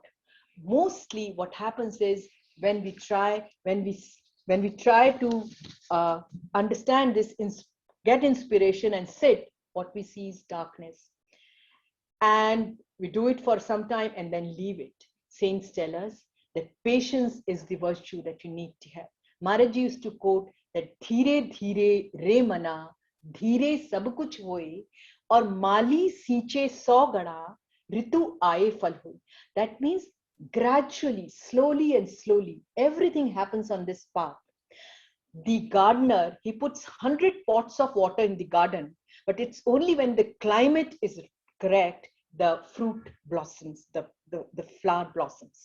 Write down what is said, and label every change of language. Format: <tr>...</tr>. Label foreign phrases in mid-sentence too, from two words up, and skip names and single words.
<en>Mostly what happens is when we try to understand this, get inspiration and sit, what we see is darkness. And we do it for some time and then leave it. Saints tell us that patience is the virtue that you need to have. Maharaj used to quote that</en> <hi>धीरे धीरे रे मना धीरे सब कुछ होए और माली सींचे 100 गड़ा ऋतु आए फल होए.</hi> <en>That means gradually, slowly and slowly, everything happens on this path. The gardener, he puts 100 pots of water in the garden, but it's only when the climate is correct, the fruit blossoms, the flower blossoms.</en>